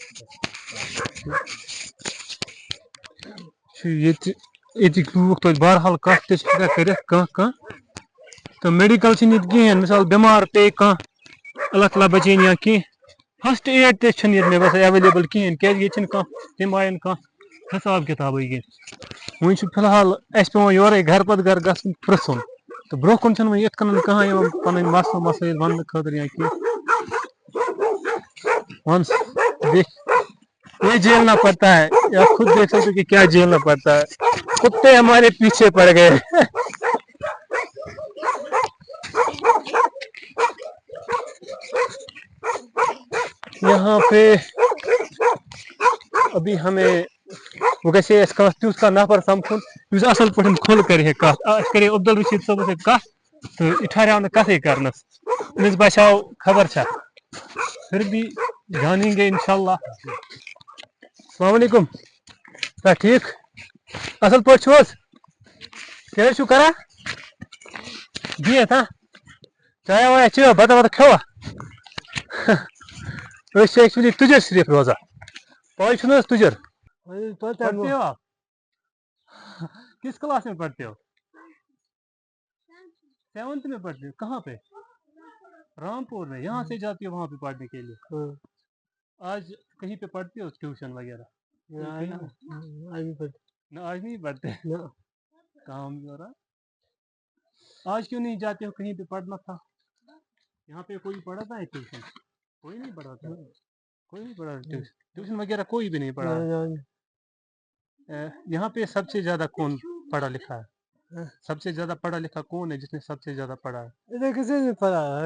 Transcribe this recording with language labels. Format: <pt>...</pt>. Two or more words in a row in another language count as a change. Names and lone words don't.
<ks>چھُ ییٚتِکۍ لوٗکھ توتہِ بہرحال کَتھ تہِ چھِ ہٮ۪کان کٔرِتھ کانٛہہ تہٕ میڈِکل چھِنہٕ ییٚتہِ کِہیٖنۍ مِثال بٮ۪مار پیٚیہِ کانٛہہ اللہ تعالیٰ بچٲیِن یا کینٛہہ</ks> <en>first aid</en> <ks>تہِ چھِنہٕ ییٚتہِ مےٚ باسان ایویلیبٕل کِہیٖنۍ کیٛازِ ییٚتہِ چھِنہٕ کانٛہہ تَمہِ آیَن کانٛہہ حِساب کِتابٕے کینٛہہ. وۄنۍ چھُ فِلحال اَسہِ پٮ۪وان یورَے گرٕ پتہٕ گرٕ گژھُن پرٛژھُن تہٕ برونٛہہ کُن چھُنہٕ وۄنۍ یِتھ کٔنۍ کٕہٕنۍ یِوان پَنٕنۍ مسلہٕ مسٲیِل وَننہٕ خٲطرٕ یا کینٛہہ.</ks> <ur>وَن یہ جھیلنا پڑتا ہے یا خود دیکھ سکتے کہ کیا جھیلنا پڑتا ہے. کتے ہمارے پیچھے پڑ گئے. یہاں پہ ابھی ہمیں وہ</ur> <ks>گژھِ اَسہِ کانٛہہ تیُتھ کانٛہہ نفر سَمکھُن یُس اَصٕل پٲٹھۍ کھُل کَرِ ہے کَتھ أسۍ کَرے عبد الرشیٖد صٲبَس سۭتۍ کَتھ تہٕ یہِ ٹھہریو نہٕ کَتھٕے کَرنَس أمِس باسیو خبر چھا</ks> <ur>پھر بھی جانیں گے انشاءاللہ.</ur> <ar>السلام علیکم.</ar> <ks>کیٛاہ ٹھیٖک اَصٕل پٲٹھۍ چھُو حظ کیٛاہ حظ چھُو کران بِہِتھ ہا چایا وایا چیٚوا بَتہٕ وَتہٕ کھیوٚوا أسۍ چھِ ایکچُلی تُجر شریٖف روزان پاے چھُ نہٕ حظ تُجر</ks> <ur>پڑھتے ہو آپ کس کلاس میں پڑھتے ہو 7th میں پڑھتے ہو کہاں پہ رامپور میں یہاں سے جاتی ہو وہاں پہ پڑھنے کے لیے آج کہیں پہ پڑھتے ہو ٹیوشن وغیرہ نہ آج نہیں پڑھتے کام بھی ہو رہا آج کیوں نہیں جاتے ہو کہیں پہ پڑھنا تھا یہاں پہ کوئی پڑھاتا ہے ٹیوشن کوئی نہیں پڑھاتا کوئی نہیں پڑھا ٹیوشن وغیرہ کوئی بھی نہیں پڑھا یہاں پہ سب سے زیادہ کون پڑھا لکھا ہے سب سے زیادہ پڑھا لکھا کون ہے جس نے سب سے زیادہ پڑھا ہے کسی نے پڑھا</ur>